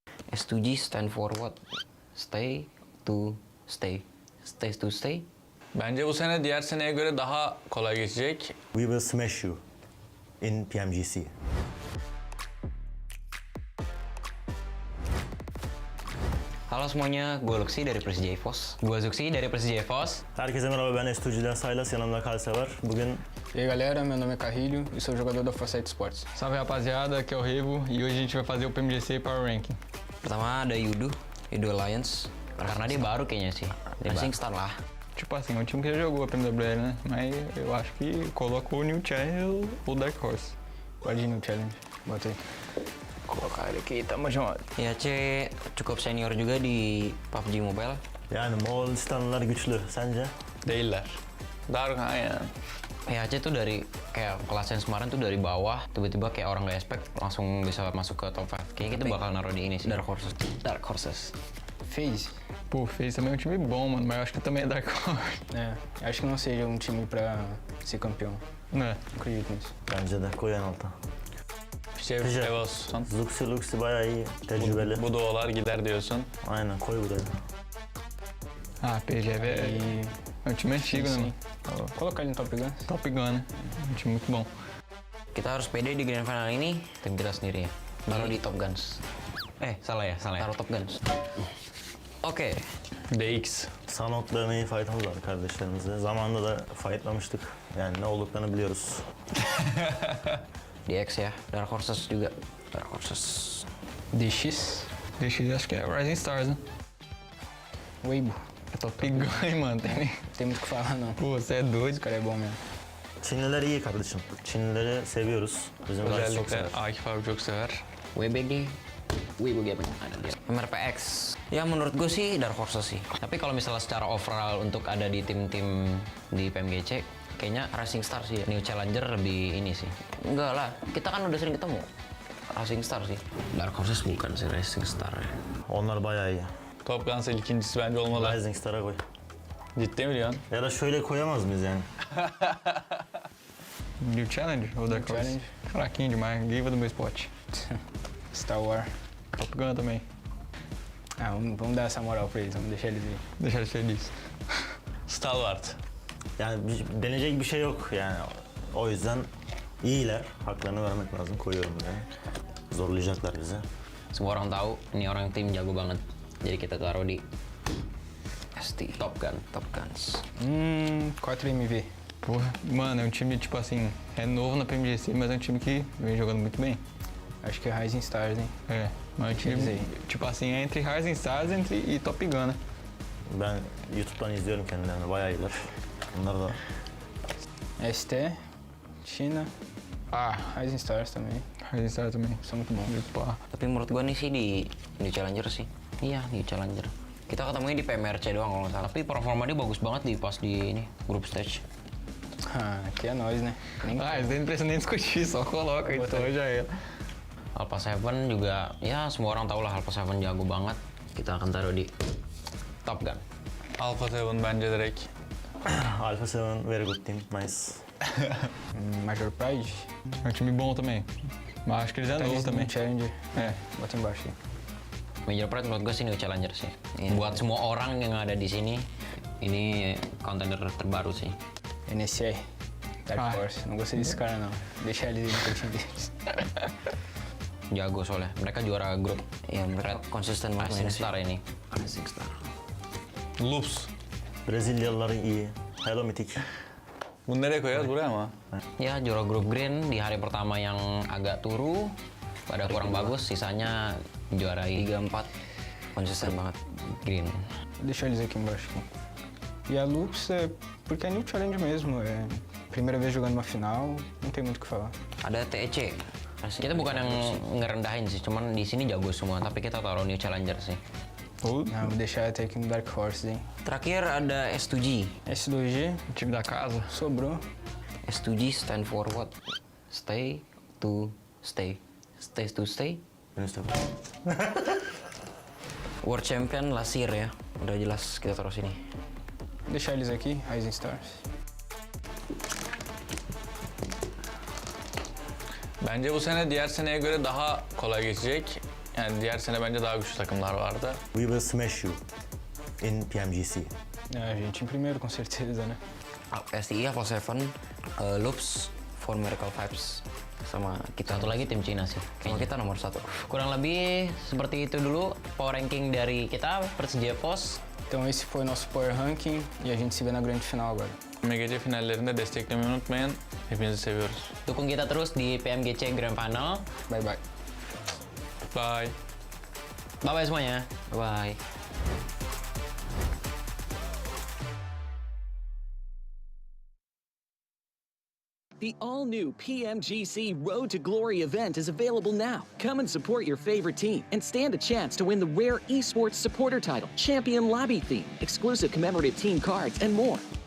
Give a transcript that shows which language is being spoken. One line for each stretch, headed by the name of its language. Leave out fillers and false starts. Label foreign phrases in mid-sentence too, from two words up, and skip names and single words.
English: S2G stand for what? Stay to stay. Stay to stay.
Turkish: Bence bu sene diğer seneye göre daha kolay geçecek.
English: We will smash you in PMGC.
Indonesian: Halo semuanya, gue Luxi dari Persija EVOS. Gue Zuxi dari Persija EVOS.
Turkish: Herkese merhaba, ben S2G'den Saylas, yanımda Kalse var. Bugün
Portuguese: E aí galera, meu nome é Carrilho e sou jogador da Foresight Sports. Salve rapaziada, aqui é o Revo e hoje a gente vai fazer o PMGC Power Ranking.
Indonesian: Pertama ada Yudu Alliance. Karena dia baru kayaknya sih. Rising Star lah.
Portuguese: Tipo assim, um time que já jogou a PMWL, né? Mas eu acho que colocou o New Challenge ou Dark Horse. Pode ir no challenge, bota aí. Colocar ele aqui, tamo junto.
Indonesian: IAC cukup senior juga di PUBG Mobile.
Turkish: yani Moğolistanlılar güçlü, sence? Değiller. Dark aynen.
Indonesian: IAC tuh dari kayak kelasnya kemarin tuh dari bawah tiba-tiba kayak orang gak expect langsung bisa masuk ke top 5. Kayaknya kita bakal naruh di ini sih. Dark Horses. FaZe.
Portuguese: Pô, fez também um time bom, mano, mas eu acho que também é Dark Horse. É, acho que não seja um time pra ser campeão. Ne? Acredito nisso.
Turkish: Bence de, koy en alta. Şey olsun. Luxi bayağı iyi, tecrübeli. Bu duolar gider diyorsun. Aynen, koy buraya.
Portuguese: Ah, PGV E é um time antigo, né, mano? colocar ele no Top Gun. Top Gun, né? Um time muito bom.
Indonesian: Kita harus pede di grand final ini tim kita sendiri ya. Taruh di Top Guns. Salah ya. Taruh Top Guns. Oke.
Turkish: DX. Sanok'la iyi fight'ımız var kardeşlerimizle. Zamanında da fight'lamıştık. Yani ne olduklarını biliyoruz. DX ya.
Indonesian: Dark Horses juga. Dark Horses. DX.
Portuguese: DX acho que é Rising Stars, né? Weibo. É Top Gun, hein, mano? Tem... Tem muito o que falar não. Pô, você é doido. Esse cara é bom mesmo.
Turkish: Çinliler iyi kardeşim. Çinlileri seviyoruz. Bizim Rice çok Özellikle sever. Akif abi çok sever. WBG.
Indonesian: Weibo Gaming ada dia. MRPX. Ya menurut gue sih Dark Horses sih. Tapi kalau misalnya secara overall untuk ada di tim-tim di PMGC, kayaknya Rising Star sih. New Challenger lebih ini sih. Enggak lah, kita kan udah sering ketemu. Rising Star sih. Dark Horses bukan sih Rising Star ya.
Turkish: Onlar bayağı iyi. Top Gun ikincisi bence olmalı. Rising Star'a koy. Ciddi mi diyorsun? Ya da şöyle koyamaz mıyız yani?
Portuguese: New Challenge ou Dark Horse? Challenge. Fraquinho demais, diva do meu spot. Star Wars. Top Gun também. Ah, vamos dar essa moral pra eles, vamos deixar eles ir. Deixa eles felizes. Stalwart.
Turkish: Yani deneyecek bir şey yok yani. O yüzden iyiler. Haklarını vermek lazım. Koyuyorum buraya. Zorlayacaklar bizi.
Indonesian: Semua orang tahu ini orang tim jago banget. Jadi kita taruh di ST Top Guns.
Portuguese: 4MV. Porra, mano, é um time, tipo assim, é novo na PMGC, mas é um time que vem jogando muito bem. Acho que é Rising Stars, hein? É, mas é um time, Dizer. tipo assim, é entre Rising Stars e Top Gun, né?
Turkish: Ben YouTube'dan izliyorum kendilerini. Bayağı iyiler. Bunlar da
Portuguese: ST, China. Rising Stars também. Rising Stars também. São muito bons. Muito pá.
Indonesian: Tapi menurut gua nih sih di New Challenger sih. Iya, New Challenger. Kita ketemunya di PMRC doang kalau nggak salah. Tapi performa dia bagus banget di pas di ini group stage.
Portuguese: Aqui é nós, né? Nem Isso daí não precisa nem discutir, só coloca, então já era.
Indonesian: Alpha 7 juga, ya semua orang tahu lah Alpha 7 jago banget. Kita akan taruh di Top Gun.
Turkish: Alpha 7 bence direkt.
English: Alpha 7 very good team. Nice.
Portuguese: Major Pride. É um time bom também. Mas acho que eles é Tá novo eles também. no Challenger. É. Bota embaixo aí.
Indonesian: Major Pride menurut gue sih New Challenger sih. Buat semua orang yang ada di sini, ini contender terbaru sih.
Portuguese: NSR. Dark Horse. Não gostei desse cara não. Deixa eles ir no time deles.
Indonesian: Jago soalnya. Mereka juara grup. Ya mereka konsisten banget Rising Star ini. Rising Star.
Turkish: Loops. Brezilyalılar iyi. Hello Mythic. Bunu nereye koyarız? Buraya mı?
Indonesian: Ya juara grup green di hari pertama yang agak turu. Pada kurang bagus, sisanya juarai 3-4. Konsisten banget green.
Portuguese: Deixa eles aqui embaixo. E a Lux é porque é New Challenge mesmo. É primeira vez jogando uma final, não tem muito o que falar.
Indonesian: Ada TEC. Kita bukan yang ngerendahin sih, cuman di sini jago semua. Tapi kita taruh New Challenger sih.
Portuguese: Não, vou deixar até aqui no Dark Horse, hein?
Indonesian: Terakhir ada S2G.
Portuguese: S2G, Time da casa. sobrou.
English: S2G stand for what? Stay to stay. Stay to stay.
Turkish: Önüste.
English: World Champion
Turkish: Lasir ya.
Indonesian: Udah jelas kita taruh sini.
Portuguese: Deixar eles aqui, Rising Stars.
Turkish: Bence bu sene diğer seneye göre daha kolay geçecek. Yani diğer sene bence daha güçlü takımlar vardı.
English: We will smash you in PMGC.
Portuguese: A gente em primeiro, com certeza, né?
Indonesian: STI, Apple 7, Loops, For Miracle Vibes, sama kita. Satu lagi tim Cina sih. Sama kita nomor 1. Kurang lebih seperti itu dulu power ranking dari kita, Persija Pos.
Portuguese: Então esse foi nosso power ranking e a gente se vê na grande final agora.
Turkish: PMGC finallerinde desteklemeyi unutmayın. Hepinizi seviyoruz.
Indonesian: Dukung kita terus di PMGC Grand Final.
English: Bye bye. Bye.
Indonesian: Bye-bye semuanya. Bye.
English: The all-new PMGC Road to Glory event is available now. Come and support your favorite team and stand a chance to win the rare esports supporter title, Champion Lobby theme, exclusive commemorative team cards, and more.